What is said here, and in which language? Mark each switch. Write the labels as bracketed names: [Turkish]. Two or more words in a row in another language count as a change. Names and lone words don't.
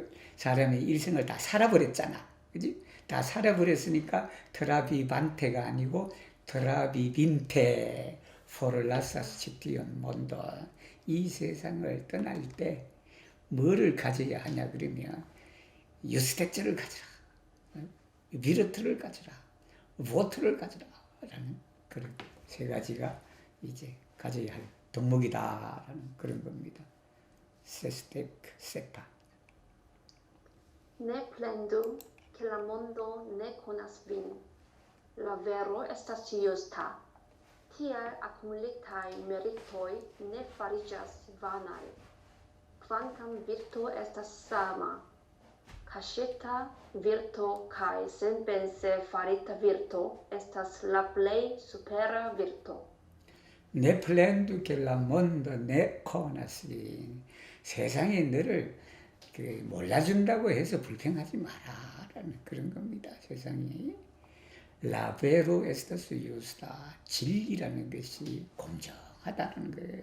[Korean] 사람의 일생을 다 살아버렸잖아, 그지? 다 살아버렸으니까 드라비반테가 아니고 [Esperanto] travivinte forlasas ĉi tiun mondon [Korean] 이 세상을 떠날 때 뭐를 가져야 하냐 그러면 유스테츠를 가져라, 비르트를 가져라, 보트를 가져라 라는 그런 세 가지가 이제 가져야 할 덕목이다라는 그런 겁니다. [Esperanto] sesdeka sepa. Ne plendu che la mondo ne conas vin. La vero estas justa. Tial accumulitai meritoi ne farigas vanai. Quancam virtu estas sama. Casceta virto cae senpense farita virto estas la plei supera virto. ne plendu ke la mondo ne konas [Korean] 세상에 너를 몰라준다고 해서 불평하지 마라라는 그런 겁니다. 세상이 [Esperanto] la vero estas justa [Korean] 진리라는 것이 공정하다는 거예요.